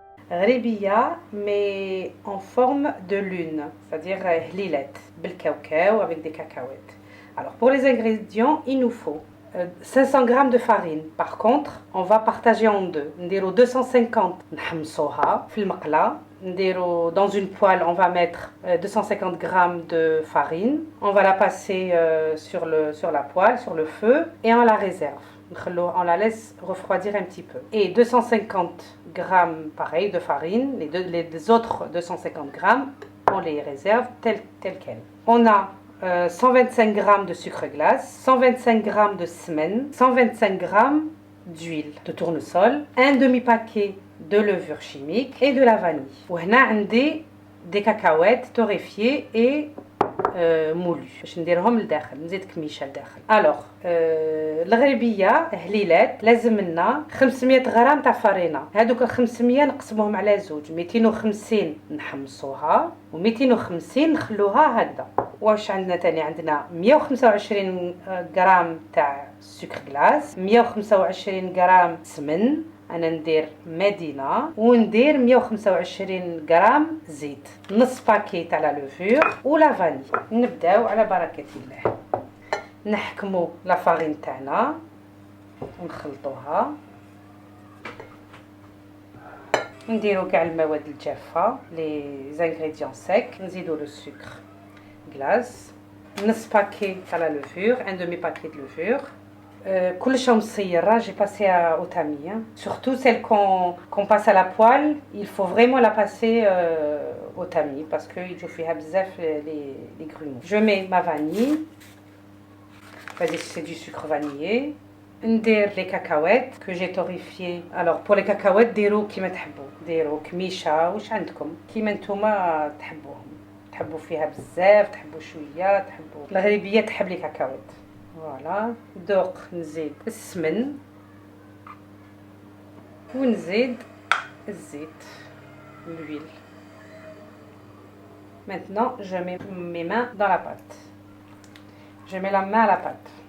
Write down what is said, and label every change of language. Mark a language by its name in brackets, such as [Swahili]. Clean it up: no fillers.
[French] Ghribiya, mais en forme de lune, c'est-à-dire hlilette, bil cacao avec des cacahuètes. Alors pour les ingrédients, il nous faut 500 g de farine. Par contre, on va partager en deux. [Arabic] Ndiro 250 نحمصوها في المقلة. [French] Dans une poêle, on va mettre 250 g de farine. On va la passer sur la poêle, sur le feu, et on la réserve. On la laisse refroidir un petit peu. Et 250 g pareil de farine, les autres 250 g, on les réserve telles quelles. On a 125 g de sucre glace, 125 g de semen, 125 g d'huile de tournesol, un demi-paquet de levure chimique et de la vanille. [Arabic] وهنا عندي [French] des cacahuètes torréfiées et moulues [Arabic] باش نديرهم لداخل نزيد كميشه لداخل. الوغ الغريبيه هليلات لازم لنا 500 غرام تاع فرينه. هذوك 500 نقسموهم على زوج، 250 نحمصوها و250 نخلوها هكذا. واش عندنا تاني؟ عندنا 125 غرام تاع سكر غلاس، 125 غرام سمن، انا ندير مدينه، وندير 125 غرام زيت، نص باكي تاع لا لوفور ولا فاني. نبداو على بركه الله. نحكموا لا فارين تاعنا ونخلطوها، نديرو كاع المواد الجافه لي زانغريديون سيك، نزيدو لو سكر غلاس، نص باكي تاع لا لوفور، ان دومي باكي دو لوفور. كلش مصيره. [French] j'ai passé au tamis, hein. Surtout celle qu'on passe à la poêle, il faut vraiment la passer au tamis parce que il [Arabic] فيها بزاف [French] les grumeaux. Je mets ma vanille, c'est du sucre vanillé. [Arabic] ندير [French] les cacahuètes que j'ai torréfiées. Alors pour les cacahuètes [Arabic] ديروا كيما تحبوا، ديروا كميشه واش عندكم كيما نتوما تحبوهم، تحبوا فيها بزاف، تحبوا شويه، تحبوا الغريبيه تحب لي كاكاوات. فوالا دوق نزيد السمن ونزيد الزيت l'huile. [French] Maintenant je mets mes mains dans la pâte. Je mets la main à la pâte.